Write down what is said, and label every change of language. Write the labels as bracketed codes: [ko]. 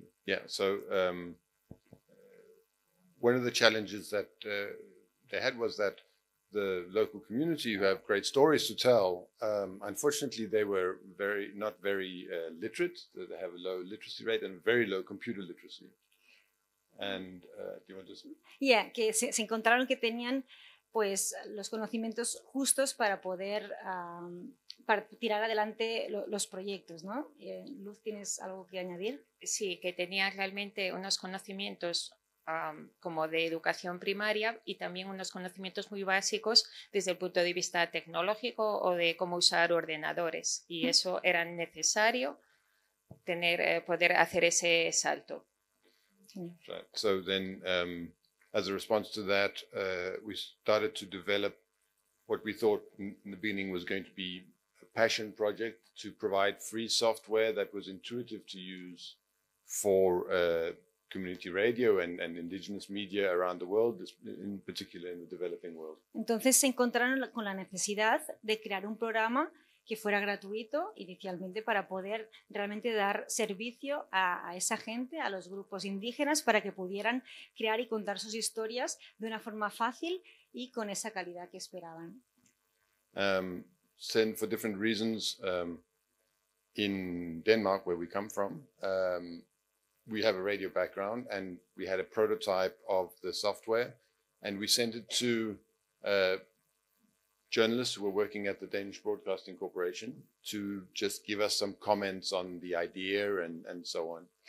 [en] Yeah, so one of the challenges that they had was that the local community, who have great stories to tell, unfortunately they were not very literate. They have a low literacy rate and very low computer literacy. And do you want to say? [es] Yeah, que se encontraron que tenían pues los conocimientos justos para poder para tirar adelante los proyectos, ¿no? Luz, ¿tienes algo que añadir? Sí, que tenían realmente unos conocimientos como de educación primaria y también unos conocimientos muy básicos desde el punto de vista tecnológico o de cómo usar ordenadores, y eso era necesario poder hacer ese salto. [en] Right. So then as a response to that, we started to develop what we thought in the beginning was going to be a passion project to provide free software that was intuitive to use for community radio and indigenous media around the world, in particular in the developing world. [es] Entonces se encontraron con la necesidad de crear un programa que fuera gratuito inicialmente para poder realmente dar servicio a esa gente, a los grupos indígenas, para que pudieran crear y contar sus historias de una forma fácil y con esa calidad que esperaban. [en] For different reasons, in Denmark, where we come from, we have a radio background, and we had a prototype of the software, and we sent it to journalists who were working at the Danish Broadcasting Corporation to just give us some comments on the idea and so on.